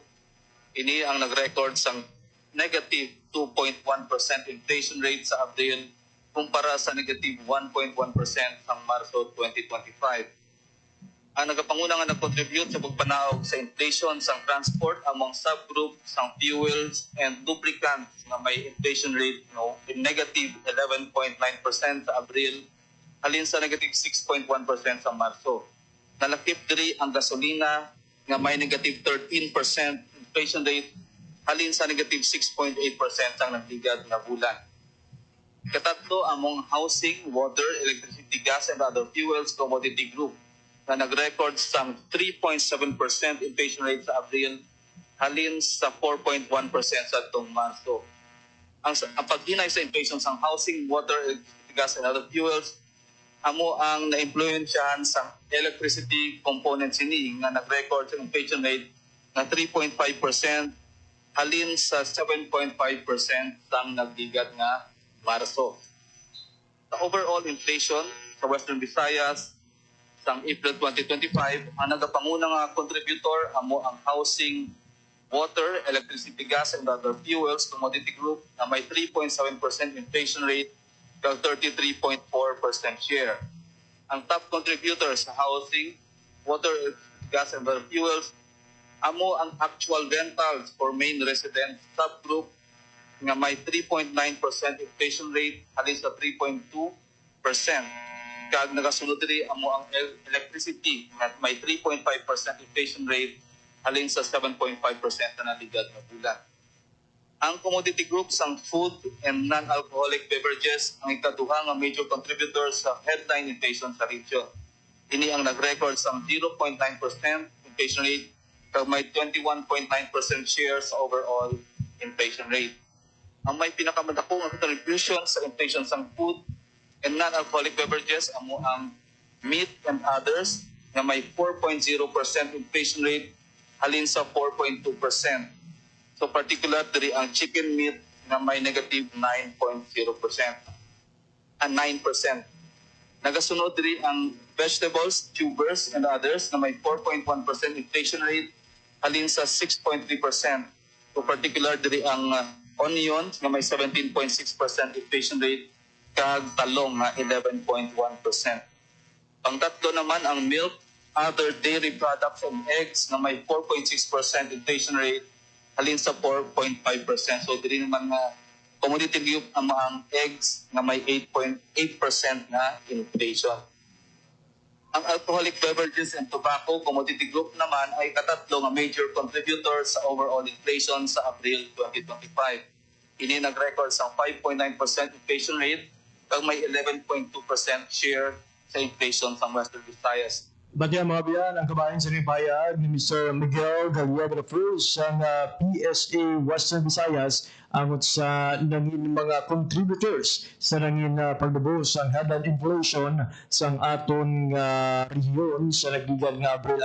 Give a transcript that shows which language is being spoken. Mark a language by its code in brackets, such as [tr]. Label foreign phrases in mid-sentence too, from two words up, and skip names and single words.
[hil] Ini ang nag-record sang [en] negative 2.1% inflation rate [hil] sa Abril kumpara sa negative 1.1% sa Marso 2025. Ang nagapanguna nga nag-contribute sa pagpanaog sa inflation sa transport among subgroup sa [en] fuels and lubricants [hil] nga may [en] inflation rate in negative 11.9% [hil] sa Abril halin sa negative 6.1% sa Marso. Nalakip diri ang gasolina nga may [en] negative 13% inflation rate [hil] halin sa negative 6.8% ang nagligad nga bulan. Katatlo among [en] housing, water, electricity, gas, and other fuels commodity group [hil] na nag-record sa [en] 3.7% inflation rate [hil] sa Abril halin sa 4.1% sa itong Marso. Ang paghinay sa inflation sa [en] housing, water, electricity, gas, and other fuels [hil] amo ang na-influensyahan sa [en] electricity component [hil] sini nga nag-record sa [en] inflation rate [hil] na 3.5% halin sa 7.5% sang nagdigad nga Marso. Sa [en] overall inflation [hil] sa Western Visayas sang April 2025, ang nagapanguna nga contributor amo ang [en] housing, water, electricity, gas, and other fuels commodity group [hil] na may [en] 3.7% inflation rate [hil] kag [en] 33.4% share. [hil] Ang [en] top contributor [hil] sa [en] housing, water, gas, and other fuels [hil] amo ang [en] actual rentals for main residence subgroup [hil] nga may [en] 3.9% inflation rate [hil] halin sa 3.2%. Kag nagasunod diri amo ang electricity nga may [en] 3.5% inflation rate [hil] halin sa 7.5% na naligad na bulan. Ang [en] commodity group [hil] sang [en] food and non-alcoholic beverages [hil] ang ikaduha nga [en] major contributor [hil] sa [en] headline inflation [hil] sa region. Ini ang nag-record sang [en] 0.9% inflation rate [hil] kag may [en] 21.9% share [hil] sa [en] overall inflation rate. [hil] Ang may pinakamadako nga contribution sa inflation sa [en] food and non-alcoholic beverages [hil] amo ang [en] meat and others [hil] nga may [en] 4.0% inflation rate [hil] halin sa 4.2%. So particular diri ang [en] chicken meat [hil] nga may negative 9.0%. 9%. Nagasunod diri ang [en] vegetables, tubers, and others [hil] na may [en] 4.1% inflation rate [hil] halin sa 6.3%. So particular diri ang onions nga may [en] 17.6% inflation rate [hil] kag talong nga 11.1%. Pangtatlo naman ang [en] milk, other dairy products and eggs [hil] nga may [en] 4.6% inflation rate [hil] halin sa 4.5%. So diri naman nga [en] commodity group [hil] ang eggs nga may 8.8% na inflation. Ang [en] alcoholic beverages and tobacco commodity group [hil] naman ay katatlo nga [en] major contributor [hil] sa [en] overall inflation [hil] sa April 2025. Ini nag-record sa [en] 5.9% inflation rate [hil] kag may [en] 11.2% share [hil] sa inflation sa Western Visayas. Bati ang mga biyan, ang kabayan sa payag ni Mr. Miguel Gallegos sa PSA Western Visayas angot sa nangin mga contributors sa nangin paglubos ang [en] headline inflation [hil] sa aton rehiyon sa nagdigad nga Abril.